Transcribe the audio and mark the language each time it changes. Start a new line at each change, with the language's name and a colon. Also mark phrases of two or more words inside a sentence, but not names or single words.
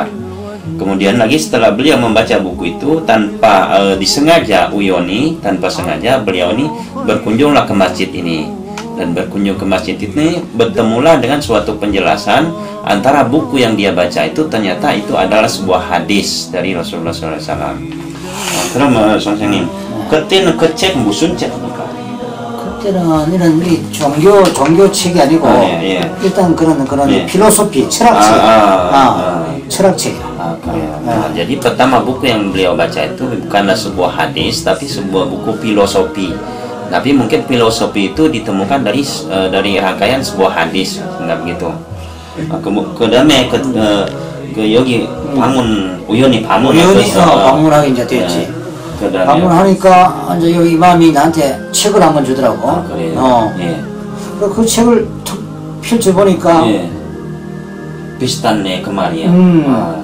Indonesian: Kemudian lagi setelah beliau membaca buku itu tanpa disengaja, tanpa sengaja beliau ini berkunjunglah ke masjid ini, dan berkunjung ke masjid ini bertemulah dengan suatu penjelasan antara buku yang dia baca itu ternyata itu adalah sebuah hadis dari Rasulullah SAW.
Korean: 그럼 선생님, 그때는 그 책 무슨 책입니까? 그때는 이런 종교 책이 아니고 일단 그런 필로소피 철학책, 철학책이야.
Indonesian: Jadi pertama buku yang beliau baca itu bukanlah sebuah hadis tapi sebuah buku filosofi. Tapi mungkin filosofi itu ditemukan dari rangkaian sebuah hadis, enggak begitu.
Korean: 그다음에 여기 우연히 방문하게 이제 됐지. 방문하니까 이제 여기 이마미 나한테 책을 한번 주더라고. 그래요. 그 책을 탁 펼쳐 보니까 비슷한 그 말이에요.